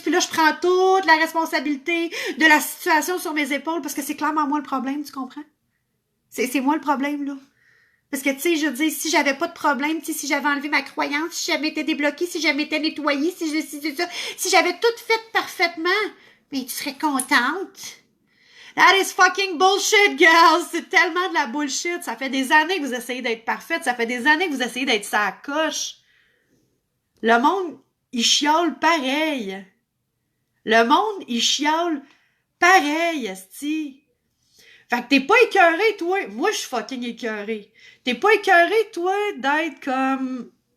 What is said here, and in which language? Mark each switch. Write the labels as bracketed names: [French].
[French] Puis là, je prends toute la responsabilité de la situation sur mes épaules parce que c'est clairement moi le problème, tu comprends? C'est moi le problème, là. Parce que, tu sais, je veux dire, si j'avais pas de problème, tu sais, si j'avais enlevé ma croyance, si j'avais été débloquée, si j'avais été nettoyée, si j'avais tout fait parfaitement, mais tu serais contente. [English] That is fucking bullshit, girls! [French] C'est tellement de la bullshit. Ça fait des années que vous essayez d'être parfaite. Ça fait des années que vous essayez d'être sa coche. Le monde, il chiale pareil. Le monde, il chiale pareil, esti. Fait que t'es pas écœuré, toi. Moi, je suis fucking écœuré. T'es pas écœuré, toi, d'être comme...